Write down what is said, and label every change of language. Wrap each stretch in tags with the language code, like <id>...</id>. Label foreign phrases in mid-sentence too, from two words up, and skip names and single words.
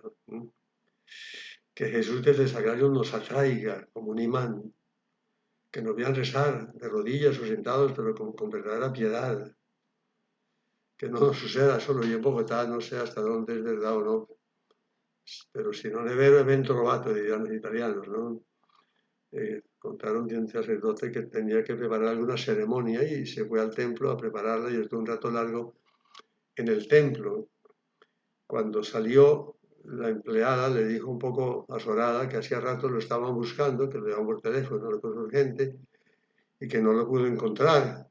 <es>Que Jesús desde el sagrario nos atraiga como un imán, que nos vean rezar de rodillas o sentados, pero con verdadera piedad. Que no nos suceda solo y en Bogotá, no sé hasta dónde es verdad o no, pero</es> <it>si non è vero è ben trovato,</it> <es>dirían los italianos, ¿no? Contaron de un sacerdote que tenía que preparar alguna ceremonia y se fue al templo a prepararla y estuvo un rato largo en el templo. Cuando salió, la empleada le dijo un poco azorada que hacía rato lo estaban buscando, que lo llamaban por teléfono, una cosa urgente, y que no lo pudo encontrar.</es>